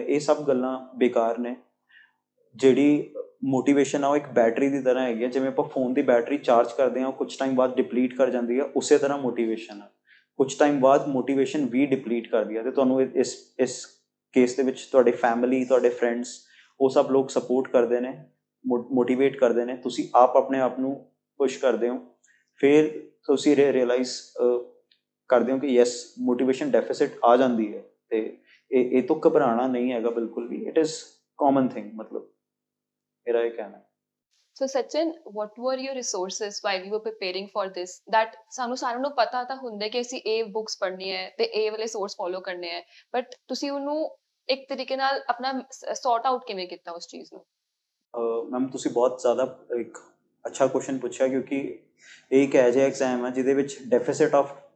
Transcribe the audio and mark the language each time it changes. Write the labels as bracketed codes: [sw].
[pa] ਇਹ ਸਭ ਗੱਲਾਂ ਬੇਕਾਰ ਨੇ। ਜਿਹੜੀ ਮੋਟੀਵੇਸ਼ਨ ਆ ਉਹ ਇੱਕ ਬੈਟਰੀ ਦੀ ਤਰ੍ਹਾਂ ਹੈਗੀ ਆ, ਜਿਵੇਂ ਆਪਾਂ ਫੋਨ ਦੀ ਬੈਟਰੀ ਚਾਰਜ ਕਰਦੇ ਹਾਂ, ਉਹ ਕੁਝ ਟਾਈਮ ਬਾਅਦ ਡਿਪਲੀਟ ਕਰ ਜਾਂਦੀ ਆ, ਉਸੇ ਤਰ੍ਹਾਂ ਮੋਟੀਵੇਸ਼ਨ ਆ, ਕੁਝ ਟਾਈਮ ਬਾਅਦ ਮੋਟੀਵੇਸ਼ਨ ਵੀ ਡਿਪਲੀਟ ਕਰਦੀ ਆ। ਤੇ ਤੁਹਾਨੂੰ ਇਸ ਕੇਸ ਦੇ ਵਿੱਚ ਤੁਹਾਡੇ ਫੈਮਿਲੀ, ਤੁਹਾਡੇ ਫਰੈਂਡਸ, ਉਹ ਸਭ ਲੋਕ ਸਪੋਰਟ ਕਰਦੇ ਨੇ, ਮੋਟੀਵੇਟ ਕਰਦੇ ਨੇ, ਤੁਸੀਂ ਆਪ ਆਪਣੇ ਆਪ ਨੂੰ ਪੁਸ਼ ਕਰਦੇ ਹੋ, ਫਿਰ ਤੁਸੀਂ ਰਿਅਲਾਈਜ਼ ਕਰਦੇ ਹੋ ਕਿ ਯੈਸ ਮੋਟੀਵੇਸ਼ਨ ਡੈਫਿਸਿਟ ਆ ਜਾਂਦੀ ਹੈ। ਤੇ ਇਹ ਤੋਂ ਘਬਰਾਉਣਾ ਨਹੀਂ ਹੈਗਾ ਬਿਲਕੁਲ ਵੀ, [en] it is common thing, [pa] ਮਤਲਬ ਮੇਰਾ ਇਹ ਕਹਿਣਾ ਹੈ। [en] So Sachin, what were your resources while you were preparing for this? [pa] That ਸਾਨੂੰ ਸਾਰਿਆਂ ਨੂੰ ਪਤਾ ਤਾਂ ਹੁੰਦਾ ਕਿ ਅਸੀਂ ਇਹ ਬੁੱਕਸ ਪੜ੍ਹਨੀ ਹੈ ਤੇ ਇਹ ਵਾਲੇ ਸੋਰਸ ਫੋਲੋ ਕਰਨੇ ਹੈ, ਬਟ ਤੁਸੀਂ ਉਹਨੂੰ ਇੱਕ ਤਰੀਕੇ ਨਾਲ ਆਪਣਾ ਸੌਰਟ ਆਊਟ ਕਿਵੇਂ ਕੀਤਾ ਉਸ ਚੀਜ਼ ਨੂੰ? ਮੈਮ ਤੁਸੀਂ ਬਹੁਤ ਜ਼ਿਆਦਾ ਇੱਕ ਅੱਛਾ ਕੁਐਸਚਨ ਪੁੱਛਿਆ, ਕਿਉਂਕਿ ਇਹ ਇੱਕ ਇਹੋ ਜਿਹਾ ਐਗਜ਼ਾਮ ਹੈ ਜਿਹਦੇ ਵਿੱਚ ਡੈਫਿਸਿਟ ਆਫ